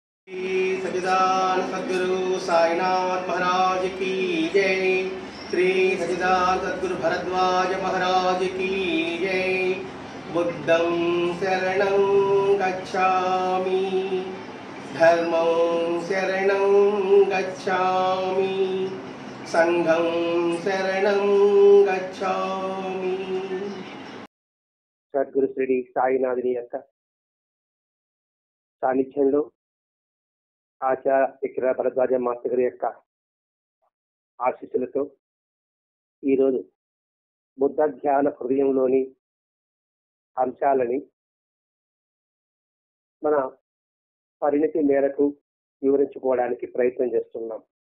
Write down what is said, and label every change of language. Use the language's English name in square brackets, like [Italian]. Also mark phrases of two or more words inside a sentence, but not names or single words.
[Hindi] श्री सच्चिदानंद सद्गुरु साईनाथ महाराज की जय। श्री सच्चिदानंद सद्गुरु भरद्वाज महाराज की जय। [Pali] बुद्धं शरणं गच्छामि, धर्मं शरणं गच्छामि, संघं शरणं गच्छामि। [Telugu] సద్గురు శ్రీ సాయినాథుని యొక్క సాన్నిధ్యంలో ఆచార్య విక్ర భరద్వాజ మాస్టర్ గారి యొక్క ఆశీస్సులతో ఈరోజు బుద్ధ ధ్యాన హృదయంలోని అంశాలని మన పరిణతి మేరకు వివరించుకోవడానికి ప్రయత్నం చేస్తున్నాం.